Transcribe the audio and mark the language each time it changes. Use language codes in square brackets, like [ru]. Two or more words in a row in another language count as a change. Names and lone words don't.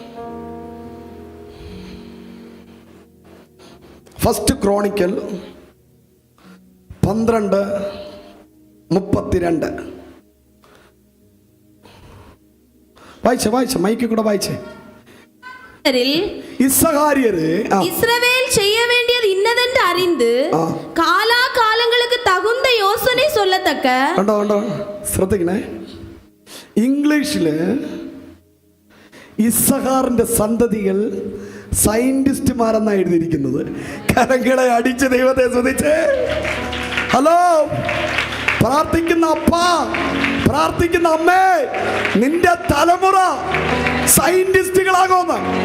[ml] ഫസ്റ്റ് ക്രോണിക്കൽ 12:32. വായിച്ച മൈക്കിൽ കൂടെ വായിച്ചേ. ഇസ്സഹാര്യര് [ta] இஸ்ரவேல் செய்ய வேண்டியது இன்னதென்று அறிந்து காலாகாலங்களுக்கு தகுந்த யோசனை சொல்லத்தக்க. [ml] കണ്ടോ ശ്രദ്ധിക്കണേ. ഇംഗ്ലീഷില് ഇസ്സഹാറിന്റെ സന്തതികൾ സയന്റിസ്റ്റുമാരെന്നാണ് എഴുതിയിരിക്കുന്നത്. കരങ്ങളെ അടിച്ച് ദൈവത്തെ സ്തുതിച്ച്. ഹലോ, പ്രാർത്ഥിക്കുന്ന അപ്പ, പ്രാർത്ഥിക്കുന്ന അമ്മേ, നിന്റെ തലമുറ സയന്റിസ്റ്റുകളാകുമെന്ന്.